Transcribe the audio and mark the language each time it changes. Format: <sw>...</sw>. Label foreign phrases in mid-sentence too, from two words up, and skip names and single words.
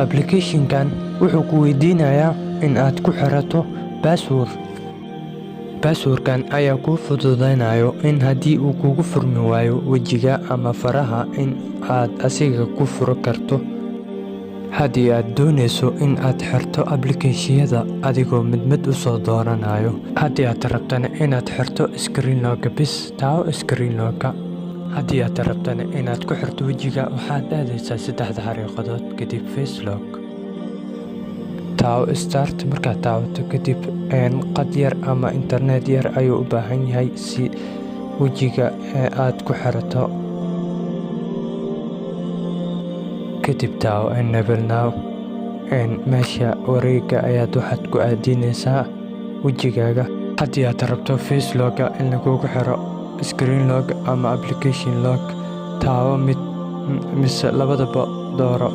<so>application-kan wuxuu ku weydiinayaa in aad ku xirato password-kan ayaa kuu fududaynayo in haddii uu kugu furmi waayo wejiga ama faraha in aad asiga ku furo karto. haddii aad doonayso in aad xirto application-yada adigoo mid u soo dooranayo. haddii aad rabtana inaad xirto</so> <en>screen lock</en> <so>bis, taawo</so> <en>screen lock-</en> <so>ka. haddii aad rabtana inaad ku xirto wejiga, waxaad aadaysaa 3 xariiqadood kadib</so> <en>face lock.</en> <so>taawo start. markaad taawato kadib qad yar ama internet yar ayuu u baahan yahay si wejiga aad ku xirato. kadib taawo</so> <en>enable now.</en> <so>meesha wareega ayaad waxaad ku aadinaysaa wejigaaga. haddii aad rabto</so> <en>face lock</en> <so>in lagugu xiro</so> <en>screen lock</en> <so>ama</so> <en>application lock,</en> <so>taawo mid mise labadaba dooro.</so>